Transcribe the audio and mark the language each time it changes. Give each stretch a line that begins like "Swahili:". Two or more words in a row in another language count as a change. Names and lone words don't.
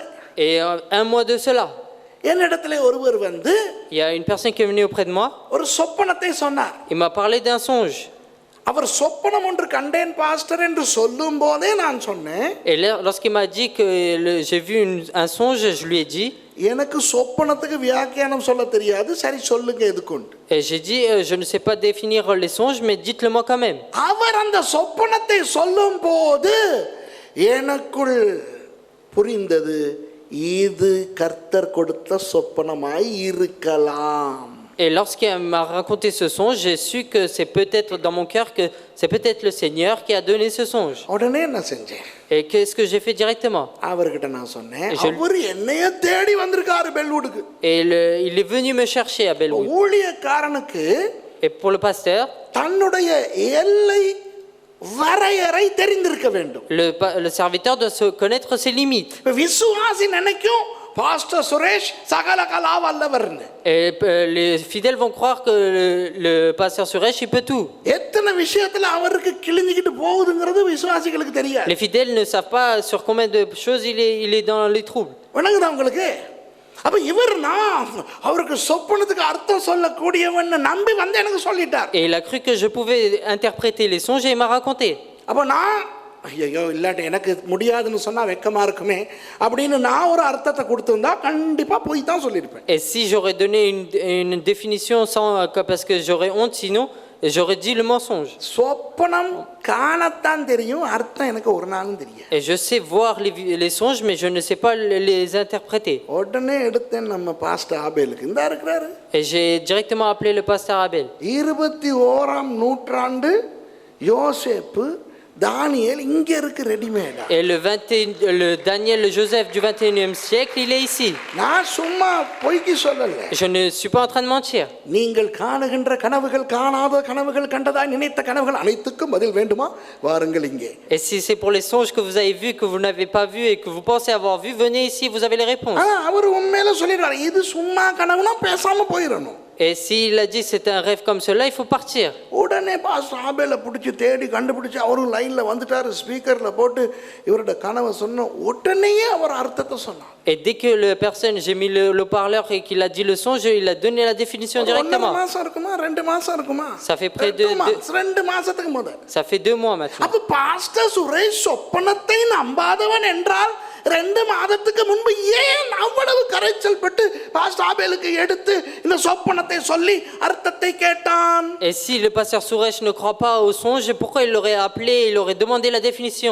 French: Et un mois de cela,
Tamil: என்னிடத்துல ஒருவர் வந்து
French: il y a une personne qui est venue auprès de moi.
Tamil: ஒரு சொப்பனத்தை சொன்னார்.
French: Il m'a parlé d'un songe.
Tamil: அவர் சொப்பனம் ஒன்று கண்டேன் பாஸ்டர் என்று சொல்லும் போதே நான் சொன்னேன்.
French: Et lorsqu'il m'a dit que j'ai vu un songe, je lui ai dit.
Tamil: எனக்கு சொப்பனத்துக்கு வியாக்கியானம் சொல்ல தெரியாது, சரி சொல்லுங்க எதுக்குண்டு.
French: Et j'ai dit, je ne sais pas définir les songes, mais dites-le moi quand même.
Tamil: அவர் அந்த சொப்பனத்தை சொல்லும் போது எனக்குள் புரிந்தது, இது கர்த்தர் கொடுத்த சொப்பனமாய் இருக்கலாம்.
French: Et lorsqu'il m'a raconté ce songe, j'ai su que c'est peut-être dans mon cœur que c'est peut-être le Seigneur qui a donné ce songe.
Tamil: உடனே என்ன செஞ்சேன்?
French: Et qu'est-ce que j'ai fait directement?
Tamil: அவர்கிட்ட நான் சொன்னேன், அவர் என்னைய தேடி வந்திருக்காரு பெல்வுட்க்கு.
French: Et il est venu me chercher à Bellwood.
Tamil: ஊழியக்காரனுக்கு
French: Et pour le pasteur,
Tamil: தன்னுடைய எல்லை வரையறை தெரிந்திருக்க வேண்டும்.
French: le serviteur doit se connaître ses limites.
Tamil: விசுவாசி நினைக்கும் பாஸ்டர் சுரேஷ் சகல கலா வல்லவர்னு.
French: Et les fidèles vont croire que le pasteur Suresh, il peut tout.
Tamil: எத்தனை விஷயத்துல அவருக்கு கிழிஞ்சிக்கிட்டு போகுதுங்கிறது விசுவாசிகளுக்கு தெரியாது.
French: Les fidèles ne savent pas sur combien de choses il est dans les troubles.
Tamil: விளங்குதா உங்களுக்கு? அப்ப இவர் நான் அவருக்கு சொப்பனத்துக்கு அர்த்தம் சொல்லக்கூடியவன் நம்பி வந்து எனக்கு சொல்லிட்டார்.
French: Et il a cru que je pouvais interpréter les songes et il m'a raconté.
Tamil: அப்ப நான் ஐயோ இல்லாட்டி எனக்கு முடியாதுன்னு சொன்னா வெக்கமா இருக்குமே அப்படின்னு நான் ஒரு அர்த்தத்தை கொடுத்திருந்தா கண்டிப்பா போய் தான் சொல்லியிருப்பேன்.
French: Et si j'aurais donné une définition sans parce que j'aurais honte, sinon j'aurais dit le mensonge.
Tamil: சொப்பனம் காணத்தான் தெரியும், அர்த்தம் எனக்கு ஒரு நாளும் தெரியாது.
French: Et je sais voir les songes, mais je ne sais pas les interpréter.
Tamil: உடனே எடுத்தேன் நம்ம பாஸ்டர் ஆபேலுக்கு, இந்த இருக்கிறாரு.
French: Et j'ai directement appelé le pasteur Abel.
Tamil: 21ஆம் நூற்றாண்டு யோசேப்பு தானியேல் இங்க இருக்கு ரெடிமேடா.
French: Et le Daniel, le Joseph du 21e siècle, il est ici.
Tamil: நான் சும்மா பொய்க்கு சொல்லல.
French: Je ne suis pas en train de mentir.
Tamil: நீங்கள் காணுகின்ற கனவுகள், காணாத கனவுகள், கண்டதாய் நினைத்த கனவுகள் அனைத்துக்கும் பதில் வேண்டுமா? வாருங்கள் இங்கே.
French: Et si c'est pour les songes que vous avez vus, que vous n'avez pas vus et que vous pensez avoir vus, venez ici, vous avez les réponses.
Tamil: அவர் உண்மையில சொல்லிடுறாரு, இது சும்மா கனவுனா பேசாம போயிடணும்.
French: Et s'il a dit c'est un rêve comme cela, il faut partir.
Tamil: உடனே பாஸ்டர் ஆபேலை பிடிச்சி தேடி கண்டுபிடிச்சு அவரும் லைன்ல வந்துட்டாரு, ஸ்பீக்கர்ல போட்டு இவரோட கனவை சொன்ன உடனேயே அவர் அர்த்தத்தை சொன்னார்.
French: Et dès que la personne, j'ai mis le parleur et qu'il a dit le songe, il a donné la définition directement.
Tamil: 1 மாசம் இருக்குமா 2 மாசம் இருக்குமா?
French: Ça fait près de
Tamil: 2 மாசத்துக்கு முத.
French: Ça fait 2 mois maintenant.
Tamil: அப்ப பாஸ்டர் சுரேஷ் சொப்பனத்தை நம்பாதவன் என்றால் 2 மாதத்துக்கு முன்பு ஏன் அவ்வளவு கரைச்சல் பட்டு பாஸ்டர் ஆபேலுக்கு எடுத்து இந்த சொப்பனத்தை சொல்லி அர்த்தத்தை கேட்டான்?
French: Et si le pasteur Suresh ne croit pas au songe, pourquoi il l'aurait appelé, il aurait demandé la définition?